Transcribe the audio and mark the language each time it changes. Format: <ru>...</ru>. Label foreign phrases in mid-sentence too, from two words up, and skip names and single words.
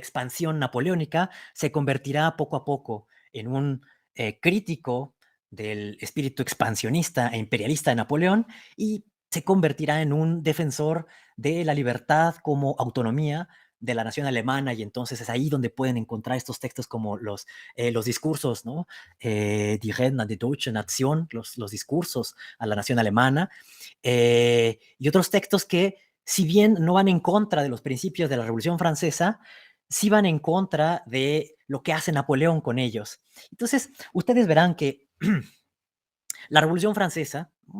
<es>expansión napoleónica, se convertirá poco a poco en un crítico del espíritu expansionista e imperialista de Napoleón y se convertirá en un defensor de la libertad como autonomía de la nación alemana, y entonces es ahí donde pueden encontrar estos textos como los discursos, ¿no?</es> <de>Die Reden an die deutsche Nation,</de> <es>los discursos a la nación alemana, y otros textos que, si bien no van en contra de los principios de la Revolución Francesa, sí van en contra de lo que hace Napoleón con ellos. Entonces, ustedes verán que la Revolución Francesa, ¿no?</es>